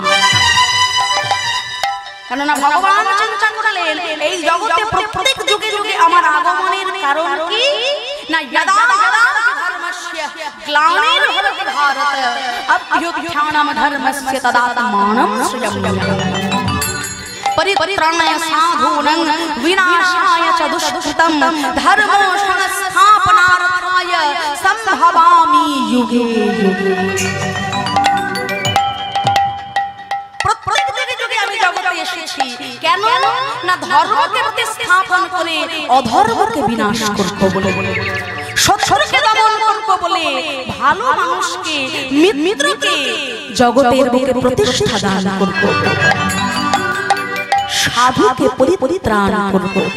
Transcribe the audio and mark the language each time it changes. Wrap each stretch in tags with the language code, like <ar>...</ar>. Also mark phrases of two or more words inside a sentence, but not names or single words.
<bn>কেননা ভগবান চিন্তা করলেন এই জগতে প্রত্যেক যুগে যুগে আমার আগমনের কারণ কি না,</bn> <sa>যদা যদা ধর্মস্য গ্লানির্ভবতি ভারত অভ্যুত্থানম ধর্মস্য তদাত্মানম সৃজম্যহম परित्राणाय साधूनां विनाशाय च दुष्कृतं धर्मो संस्थापनार्थाय संभवामि युगे युगे।</sa> <bn>প্রত্যেক যুগে যুগে আমি জগতে এসেছি কেন না ধর্মকে প্রতিস্থাপন করে অধর্মকে বিনাশ করব বলে, সত্যকে দমন করব বলে, ভালো মানুষকে মিত্রকে জগতের বুকে প্রতিষ্ঠা দান করব, সাধুকে পরিত্রাণ করব।</bn>